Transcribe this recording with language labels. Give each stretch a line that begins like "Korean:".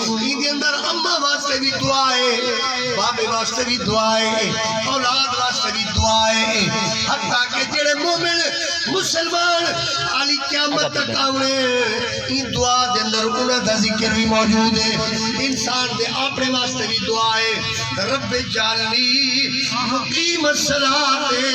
Punjabi: N دے اندر اماں واسطے بھی دعا ہے, بابے واسطے بھی دعا ہے, اولاد واسطے بھی دعا ہے. حتیٰ کہ جڑے مومن مسلمان علی قیامت تک آونے این دعا دے اندر انہاں دا ذکر بھی موجود ہے. انسان دے اپنے واسطے بھی دعا ہے
Arabic: رب جعلنی مقیم الصلاۃ.